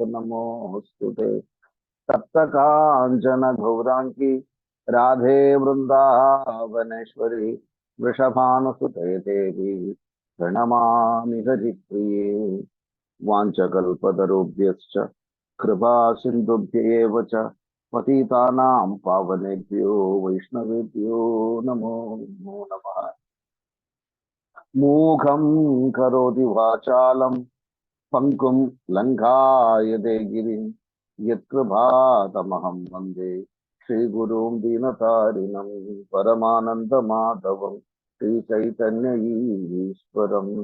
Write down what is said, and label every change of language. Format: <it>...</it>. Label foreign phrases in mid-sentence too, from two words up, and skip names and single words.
<sa>നമോസ്തുതേ തപ്തകാഞ്ചന ഗൗരാംഗി രാധേ വൃന്ദാവനേശ്വരി വൃഷഭാനുസുതേ ദേവി പ്രണമാമി ഹരിപ്രിയേ വാഞ്ചകൽപതരുഭ്യശ്ച കൃപാ സിന്ധുഭ്യേവ ച പതിതാനാം പാവനേഭ്യോ വൈഷ്ണവേഭ്യോ നമോ നമഃ. മൂകം കരോതി വാചാലം പങ്കും ലംഘായതേ ഗിരിം യത്കൃപാതമഹം വന്ദേ ശ്രീഗുരും ദീനതാരിണം പരമാനന്ദമാധവം ശ്രീചൈതന്യ ഈശ്വരം.</sa>